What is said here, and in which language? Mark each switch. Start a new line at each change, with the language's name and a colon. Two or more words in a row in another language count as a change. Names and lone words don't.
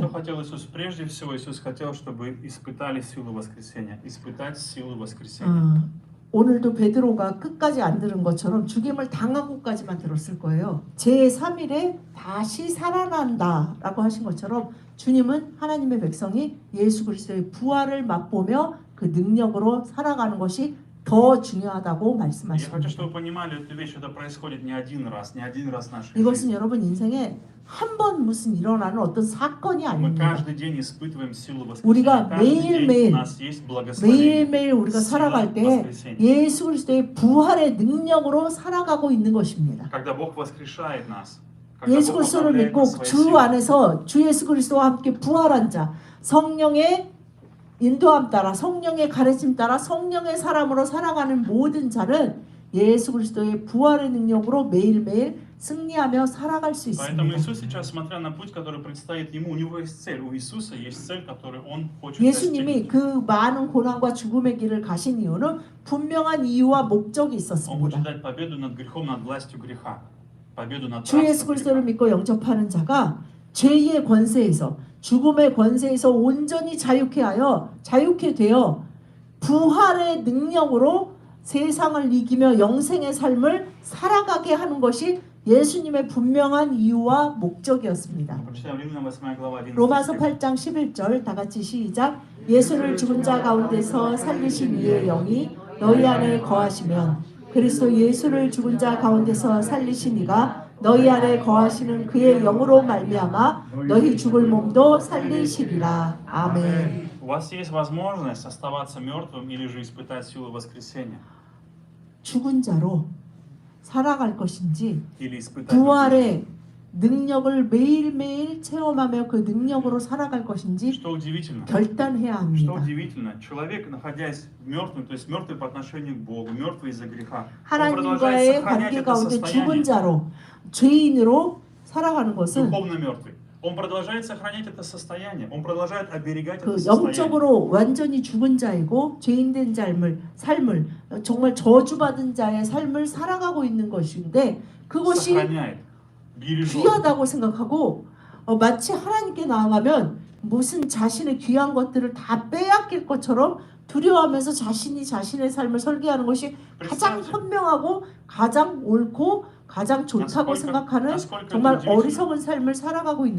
Russian: что хотел Иисус? Прежде всего, Иисус хотел, чтобы испытали силу воскресения. Испытать силу воскресения.
Korean: 오늘도 베드로가 끝까지 안 들은 것처럼 죽임을 당하고까지만 들었을 거예요. 제3일에 다시 살아난다라고 하신 것처럼 주님은 하나님의 백성이 예수 그리스도의 부활을 맛보며 그 능력으로 살아가는 것이 더 중요하다고
Russian: Я хочу,
Korean: 말씀하십니다.
Russian: чтобы вы понимали эту вещь. Это происходит не один раз в нашей
Korean: 이것은
Russian: жизни.
Korean: 여러분 인생에 한 번 무슨 일어나는 어떤 사건이
Russian: Мы
Korean: 아닙니다.
Russian: каждый день испытываем силу
Korean: 우리가
Russian: воскресения. Каждый день
Korean: 매일매일,
Russian: у нас есть благословение.
Korean: 매일매일 우리가
Russian: Сила
Korean: 살아갈 때
Russian: воскресения.
Korean: 예수 그리스도의 부활의 능력으로 살아가고 있는 것입니다.
Russian: Когда Бог воскрешает нас. Когда
Korean: 예수
Russian: Бог
Korean: 그리스도를
Russian: обновляет
Korean: 믿고
Russian: нас своей
Korean: 주
Russian: силой.
Korean: 안에서 주 예수 그리스도와 함께 부활한 자, 성령의 인도함 따라 성령의 가르침 따라 성령의 사람으로 살아가는 모든 자는 예수 그리스도의 부활의 능력으로 매일매일 승리하며 살아갈 수
Russian: Поэтому
Korean: 있습니다.
Russian: Иисус сейчас, смотря на путь, который предстоит Ему, у Него есть цель. У Иисуса есть цель, которую Он хочет
Korean: 예수님이
Russian: достигнуть.
Korean: 그 많은 고난과 죽음의 길을 가신 이유는 분명한 이유와 목적이
Russian: Он хочет
Korean: 있었습니다.
Russian: дать победу над грехом, над властью греха. Победу над
Korean: 주 예수
Russian: рабством
Korean: 그리스도를
Russian: греха.
Korean: 믿고 영접하는 자가 죄의 권세에서 죽음의 권세에서 온전히 자유케 되어 부활의 능력으로 세상을 이기며 영생의 삶을 살아가게 하는 것이 예수님의 분명한 이유와 목적이었습니다.
Russian: Прочитаем Римлянам 8 глава 11
Korean: 로마서
Russian: стих.
Korean: 8장 11절 다 같이 시작. 예수를 죽은 자 가운데서 살리신 이의 영이 너희 안에 거하시면 그리스도 예수를 죽은 자 가운데서 살리신 이가 너희 안에 거하시는 그의 영으로 말미암아 너희 죽을 몸도 살리시리라. 아멘.
Russian: У вас есть возможность оставаться мертвым или же испытать силу воскресения.
Korean: 죽은 자로 살아갈 것인지
Russian: Или испытать
Korean: 부활의 능력을 매일매일 체험하며 그 능력으로 살아갈 것인지
Russian: Что удивительно?
Korean: 결단해야
Russian: Что
Korean: 합니다.
Russian: удивительно, человек, находясь мертвым, то есть мертвый по отношению к Богу, мертвый из-за греха, он
Korean: 하나님과의
Russian: продолжает сохранять
Korean: 관계
Russian: это
Korean: 가운데 죽은
Russian: состояние,
Korean: 자로 죄인으로 살아가는 것은
Russian: духовно мертвый. Он продолжает сохранять это состояние, он продолжает оберегать
Korean: 그
Russian: это состояние.
Korean: 영적으로 완전히 죽은 자이고 죄인된 삶을 정말 저주받은 자의 삶을 살아가고 있는 것인데 그것이
Russian: Сохраняет, бережет.
Korean: 귀하다고 생각하고 마치 하나님께 나아가면 무슨 자신의 귀한 것들을 다 빼앗길 것처럼 두려워하면서 자신이 자신의 삶을 설계하는 것이 가장 현명하고 가장 옳고 가장 좋다고 생각하는 정말 어리석은 삶을 살아가고 있는